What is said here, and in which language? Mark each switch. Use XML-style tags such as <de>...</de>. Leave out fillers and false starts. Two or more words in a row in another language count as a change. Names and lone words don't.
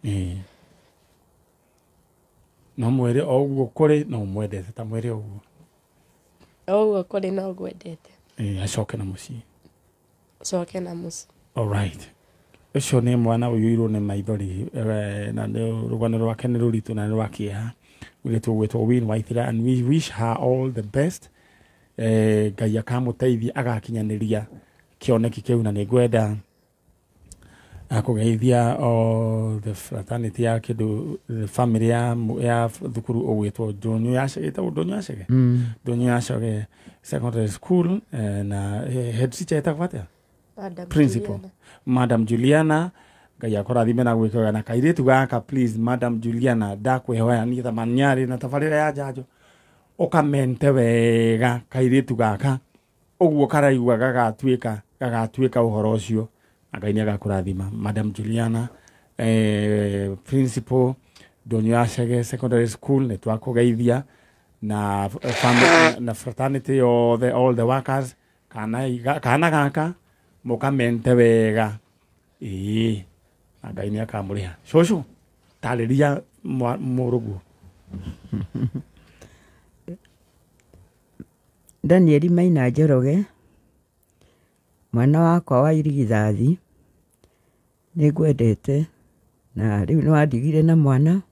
<ki>no mwere o ũguo kũrĩ no mwendete ta mwere ũguo ũguo kũrĩ no gwendete acoke na mũciĩ acoke na mũciĩ alright ũcio nĩ mwana ũyũirwo nĩ maithori na rũgano rwake nĩ rũritũ na nĩ rwa kĩeha gwĩtwo Winnie Waithera</ki> <en>and we wish her all the best</en> <ki>Ngai akamũteithia agakinyanĩria kĩoneki kĩu na nĩ ngwenda akũgeithia</ki> <en>the fraternity</en> <ki>ya kĩndũ</ki> <en>the family</en> <ki>ya thukuru ũgwĩtwo Ndũnyũ Acege</ki> <en>secondary school</en> <ki>na</ki> <en>head teacher</en> <ki>etagwo atĩa principal Madam Juliana Ngai akũrathime na gwĩkaga na kairĩtu gaka please Madam Juliana ndakwĩhoya niĩ ta Maniarĩ na tabarĩra ya njanjo ũkamente wega kairĩtu gaka ũguo karaigua gagatuĩka ũhoro ũcio Ngai nĩ agakũrathima Madam Juliana principal Ndũnyũ Acege secondary school nĩ twakũgeithia na family na fraternity</ki> <en>all the workers</en> <ki>kana gaka mũkamente wega Ngai nĩ akamũrĩha cũcũ tarĩria mũrũguo Daniel Maina Njoroge mwana wakwa wa irigithathi nĩ ngwendete na rĩu nĩ wandigire na mwana</ki>